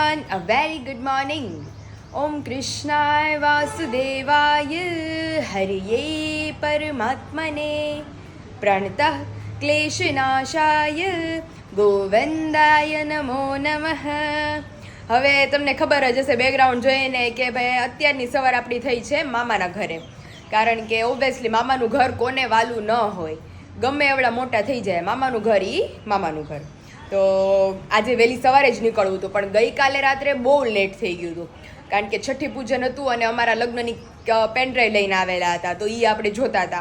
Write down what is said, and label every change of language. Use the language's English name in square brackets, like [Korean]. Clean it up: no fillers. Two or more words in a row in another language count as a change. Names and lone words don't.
[English] A very good morning. [Sanskrit] ॐ कृष्णाय वासुदेवाय हरये परमात्मने प्रणतः क्लेशनाशाय गोविन्दाय नमो नमः. [Gujarati] હવે તમને ખબર જ હશે બેકગ્રાઉન્ડ જોઈને કે ભાઈ અત્યારની સવાર આપણી થઈ છે મામાના ઘરે, કારણ કે ઓબ્વિયસલી મામાનું ઘર કોને વાલું ન હોય, ગમે એવડા મોટા થઈ જાય મામાનું ઘર ઈ મામાનું ઘર. તો આજે વહેલી સવારે જ નીકળવું હતું, પણ ગઈકાલે રાત્રે બહુ લેટ થઈ ગયું હતું, કારણ કે છઠ્ઠી પૂજન હતું અને અમારા લગ્નની પેનડ્રાઈવ લઈને આવેલા હતા, તો એ આપણે જોતા હતા.